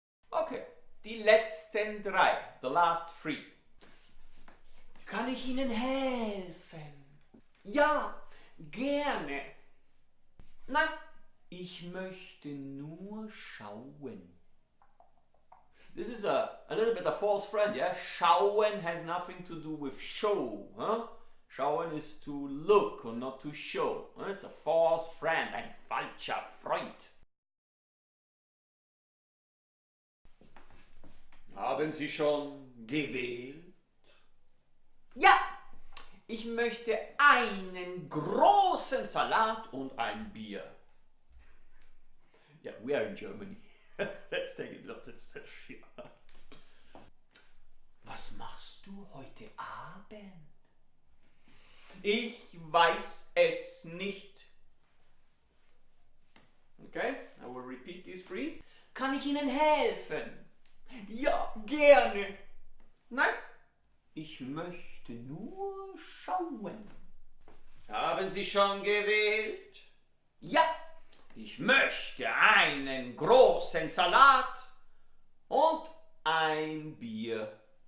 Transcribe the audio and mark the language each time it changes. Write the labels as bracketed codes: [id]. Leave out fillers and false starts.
[de] Okay, die letzten drei, [en] the last three. [de] Kann ich Ihnen helfen? Ja, gerne. Nein, ich möchte nur schauen. [en] This is a little bit a false friend, yeah? Schauen has nothing to do with show, huh? Schauen is to look or not to show. It's a false friend, [de] ein falscher Freund. Haben Sie schon gewählt? Ja, ich möchte einen großen Salat und ein Bier. [en] Yeah, we are in Germany. Let's take it not here. [de] Was machst du heute Abend? Ich weiß es nicht. [en] Okay, I will repeat these three. [de] Kann ich Ihnen helfen? Ja, gerne. Nein, ich möchte nur schauen. Haben Sie schon gewählt? Ja, ich möchte einen großen Salat und ein Bier.